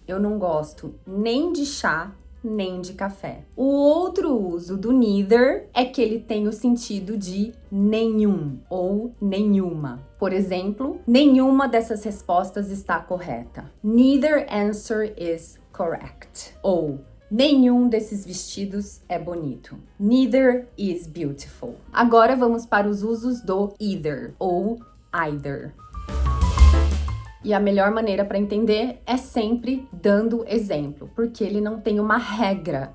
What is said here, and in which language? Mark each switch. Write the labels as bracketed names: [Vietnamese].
[Portuguese] Eu não gosto nem de chá, nem de café. O outro uso do neither é que ele tem o sentido de nenhum ou nenhuma. Por exemplo, nenhuma dessas respostas está correta. [English] Neither answer is correct. [Portuguese] Ou nenhum desses vestidos é bonito. [English] Neither is beautiful. [Portuguese] Agora vamos para os usos do either ou either. E a melhor maneira para entender é sempre dando exemplo, porque ele não tem uma regra.